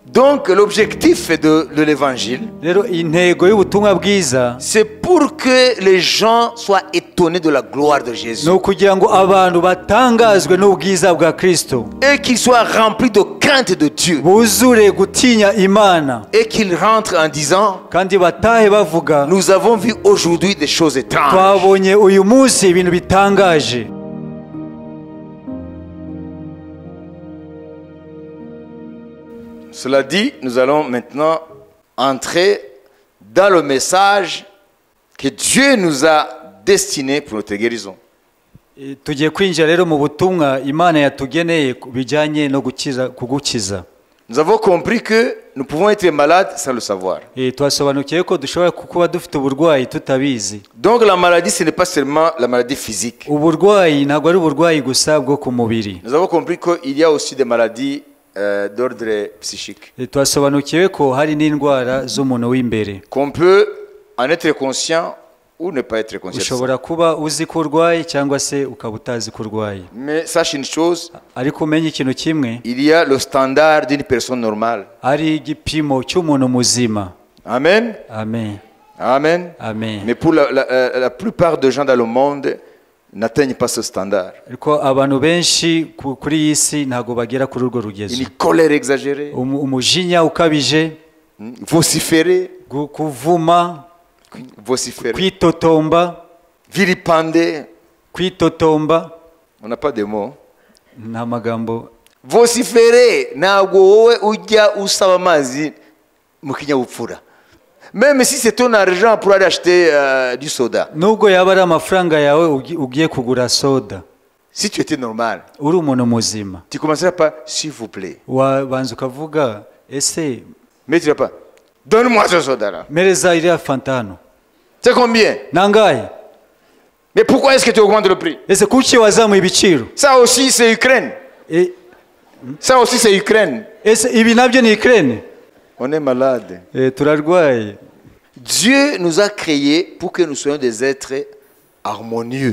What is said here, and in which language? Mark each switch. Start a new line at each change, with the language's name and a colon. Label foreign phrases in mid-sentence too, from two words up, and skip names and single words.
French: Donc l'objectif de l'évangile,
Kinyarwanda: rero intego y'ubutumwa bwiza
French: c'est pour que les gens soient étonnés de la gloire de Jésus.
Kinyarwanda: ni ukugira ngo abantu batangazwe n'ubwiza bwa Kristo,
French: Et qu'ils soient remplis de crainte de Dieu.
Kinyarwanda: buzure gutinya Imana,
French: Et qu'ils rentrent en disant,
Kinyarwanda: kandi batahe bavuga
French: nous avons vu aujourd'hui des choses étranges.
Kinyarwanda: twabonye uyu munsi ibintu bitangaje.
French: Cela dit, nous allons maintenant entrer dans le message que Dieu nous a destiné pour notre guérison.
Kinyarwanda: Tugiye kwinjira rero mu butumwa Imana yatugeneye bijyanye no kugukiza.
French: Nous avons compris que nous pouvons être malades sans le savoir.
Kinyarwanda: Twasobanukiye ko dushobora kuba dufite uburwayi tutabizi.
French: Donc la maladie, ce n'est pas seulement la maladie physique.
Kinyarwanda: Uburwayi ntabwo ari uburwayi gusa bwo ku mubiri.
French: Nous avons compris qu'il y a aussi des maladies d'ordre psychique.
Kinyarwanda: Twasobanukiwe ko hari n'indwara z'umuntu w'imbere.
French: Qu'on peut en être conscient ou ne pas être conscient.
Kinyarwanda: Ushobora kuba uzi ko urwaye cyangwa se ukaba utazi ko urwaye.
French: Mais sache une chose,
Kinyarwanda: ariko umenye ikintu kimwe,
French: il y a le standard d'une personne normale.
Kinyarwanda: Ari igipimo cy'umuntu muzima. Amen. Amen. Amen. Amen.
French: Mais pour la plupart des gens dans le monde n'atteignent pas ce standard.
Kinyarwanda: Ariko abantu benshi kuri iyi si ntago bagera kuri urwo rugezo.
French: Une colère exagérée.
Kinyarwanda: Umujinya ukabije.
French: Vociférer.
Kinyarwanda: Kuvuma.
French: Vociférer.
Kinyarwanda: Kwitotomba.
French: Vilipender.
Kinyarwanda: Kwitotomba.
French: On n'a pas de mots.
Kinyarwanda: Nta magambo. Vociférer ntabwo wowe ujya usaba amazi mu kinyabupfura.
French: Même si c'est ton argent pour aller acheter du soda.
Kinyarwanda: Nubwo yaba ari amafaranga yawe ugiye kugura soda.
French: Si tu étais normal,
Kinyarwanda: uri umuntu muzima,
French: tu commencerais par s'il vous plaît.
Kinyarwanda: Wabanza ukavuga ese.
French: Mais tu vas pas. Donne-moi ce soda là.
Kinyarwanda: Mereza iriya fanta hano.
French: C'est combien?
Kinyarwanda: Nangahe?
French: Mais pourquoi est-ce que tu augmentes le prix?
Kinyarwanda: Ese kuki wazamuye ibiciro?
French: Ça aussi c'est Ukraine. Ça aussi c'est Ukraine.
Kinyarwanda: Ese ibi nabyo ni Ukraine.
French: On est malade.
Kinyarwanda: Turarwaye.
French: Dieu nous a créés pour que nous soyons des êtres harmonieux.